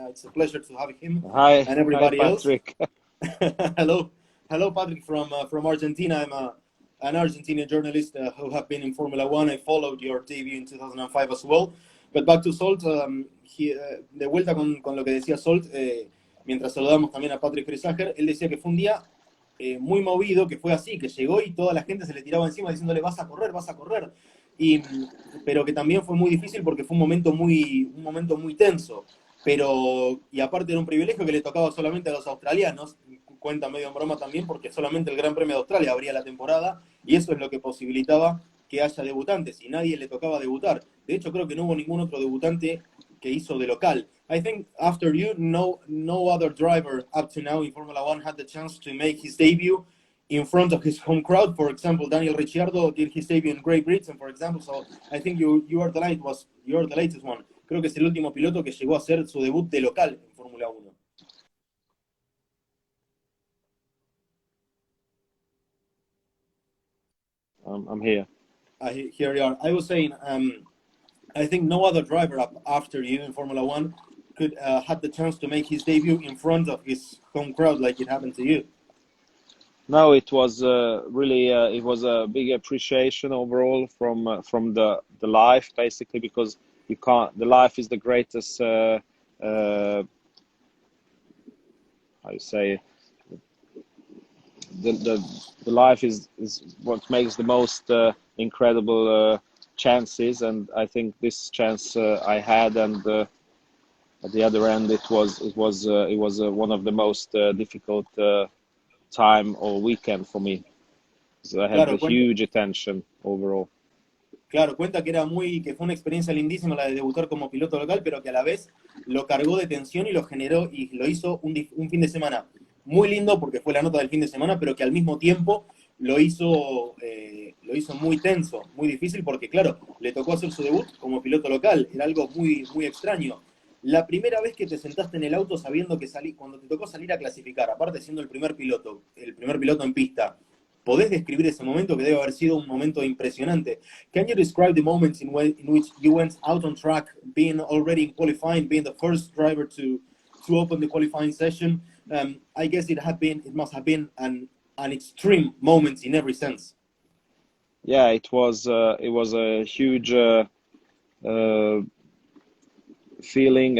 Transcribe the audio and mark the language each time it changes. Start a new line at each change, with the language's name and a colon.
English: It's a pleasure to have him. Hi, and everybody Patrick. Else. Hello, Patrick from Argentina. I'm an Argentinian journalist who have been in Fórmula 1. I followed your debut in 2005 as well. But back to Zsolt,
Spanish: de vuelta con lo que decía Zsolt, mientras saludamos también a Patrick Frisacher, él decía que fue un día muy movido, que fue así, que llegó y toda la gente se le tiraba encima diciéndole vas a correr. Pero que también fue muy difícil porque fue un momento muy tenso. Y aparte era un privilegio que le tocaba solamente a los australianos, cuenta medio en broma también, porque solamente el Gran Premio de Australia abría la temporada, y eso es lo que posibilitaba que haya debutantes, y nadie le tocaba debutar. De hecho, creo que no hubo ningún otro debutante que hizo de local.
English: I think after you, no other driver up to now in Formula One had the chance to make his debut in front of his home crowd. For example, Daniel Ricciardo did his debut in Great Britain, for example. So I think you are the latest one.
Spanish: Creo que es el último piloto que llegó a hacer su debut de local en Fórmula 1.
English: I'm here. Here you are. I was saying, I think no other driver after you in Formula 1 could had the chance to make his debut in front of his home crowd like it happened to you. No, it was really it was a big appreciation overall from the life, basically, because you can't. The life is the greatest. How you say? The life is what makes the most incredible chances, and I think this chance I had, and at the other end it was one of the most difficult time or weekend for me. So I had a huge attention overall.
Spanish: Claro, cuenta que fue una experiencia lindísima la de debutar como piloto local, pero que a la vez lo cargó de tensión y lo generó y lo hizo un fin de semana muy lindo porque fue la nota del fin de semana, pero que al mismo tiempo lo hizo muy tenso, muy difícil, porque claro, le tocó hacer su debut como piloto local, era algo muy extraño. La primera vez que te sentaste en el auto sabiendo que cuando te tocó salir a clasificar, aparte siendo el primer piloto en pista, ¿podés describir ese momento que debe haber sido un momento impresionante?
English: Can you describe the moments in which you went out on track, being already in qualifying, being the first driver to open the qualifying session? I guess it must have been an extreme moment in every sense. yeah, it was a huge feeling.